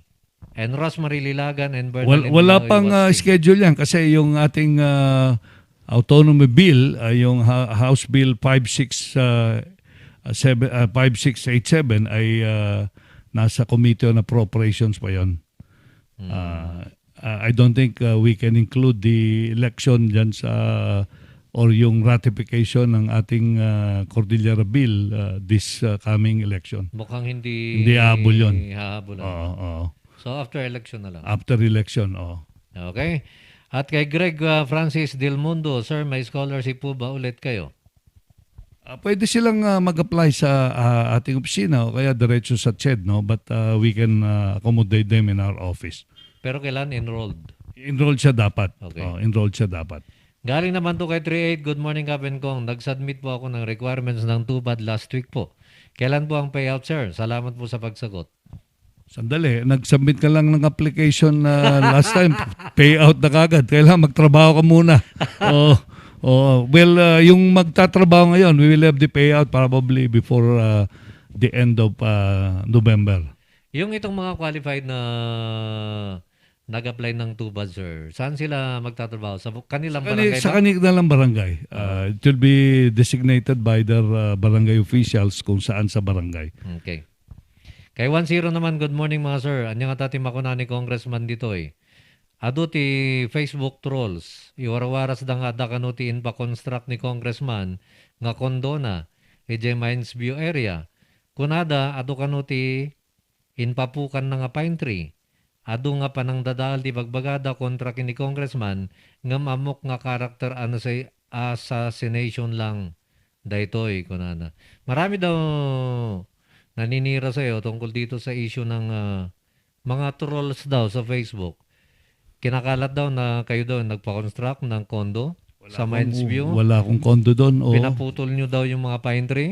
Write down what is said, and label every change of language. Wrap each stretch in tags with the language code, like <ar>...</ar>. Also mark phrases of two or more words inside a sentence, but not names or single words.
<en>And Rosemary Lilagan and Bernalyn</en> <tl>Wala Maloy pang Watsi. schedule yan kasi yung ating</tl> <en>autonomy bill,</en> <tl>yung House Bill 5687 ay nasa Committee on Appropriations pa yon.</tl> <en>I don't think we can include the election</en> <tl>dyan sa or yung ratification ng ating</tl> <en>Cordillera Bill this coming election.</en> <tl>Mukhang hindi hahabol yun. hahabolan. Oo. So</tl> <en>after election</en> <tl>na lang.</tl> <en>After election, Okay.</en> <tl>At kay Greg Francis Del Mundo, sir, may scholarship po ba ulit kayo? Pwede silang mag-apply sa ating opisina o kaya diretso sa CHED, no?</tl> <en>But we can accommodate them in our office.</en> <tl>Pero kailan enrolled? Enrolled siya dapat. Okay. Enrolled siya dapat. Galing naman to kay 38.</tl> <en>Good morning,</en> <tl>Captain Kong. Nag-submit po ako ng requirements ng TUPAD</tl> <en>last week</en> <tl>po. Kailan po ang payout, sir? Salamat po sa pagsagot. Sandali, nag-submit ka lang ng application last time. Payout na kagad. Kailangan magtrabaho ka muna. Yung magtatrabaho ngayon,</tl> <en>we will have the payout probably before the end of November.</en> <tl>Yung itong mga qualified na nag-apply ng TUPAD, sir, saan sila magtatrabaho? Sa kanilang barangay Sa ba? kanilang barangay.</tl> <en>It will be designated by their barangay officials</en> <tl>kung saan sa barangay.</tl> <en>Okay.</en> <tl>Kay 10 naman,</tl> <en>good morning</en> <tl>mga sir.</tl> <ilo>Anya nga tati makuna ni Congressman dito eh. Aduti</ilo> <en>Facebook trolls.</en> <ilo>Iwarawaras da nga da kanuti in pa construct ni Congressman nga kondo na EJ Mines View area. Kunada, adu kanuti in papukan na nga pine tree. Adu nga panang dadaal di bagbagada kontra kini Congressman nga mamok nga karakter ano say assassination lang. Daytoy kunana.</ilo> <tl>Marami daw naninira sa'yo tungkol dito sa issue ng mga trolls daw sa Facebook. Kinakalat daw na kayo daw nagpa-construct ng condo sa Mines View. Wala akong condo doon. Pinaputol nyo daw yung mga pine tree.</tl>